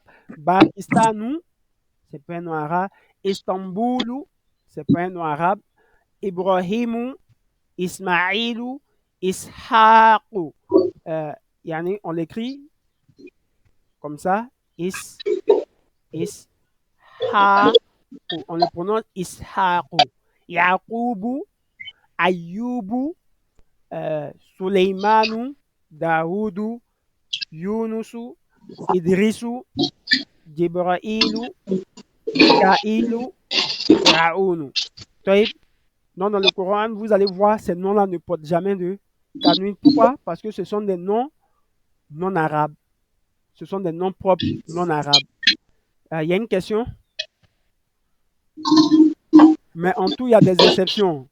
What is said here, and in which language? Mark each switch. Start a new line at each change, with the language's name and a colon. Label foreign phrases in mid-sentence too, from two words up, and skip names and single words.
French: Pakistanu, ce n'est pas un nom arabe. Istanbulu, ce n'est pas un nom arabe. Ibrahimu, Ismaïlou, Ishaqu. Yani, on l'écrit comme ça. Ishaqu. On le prononce Ishaqu. Yaqoubu, Ayyubu, Suleymanu, Daoudu, Yunusu, Idrisu, Jibrailu, Mikailu, Raounu. Non, dans le Coran, vous allez voir, ces noms-là ne portent jamais de tanwin. Pourquoi? Parce que ce sont des noms non arabes. Ce sont des noms propres non arabes. Il y a une question? Mais en tout, il y a des exceptions.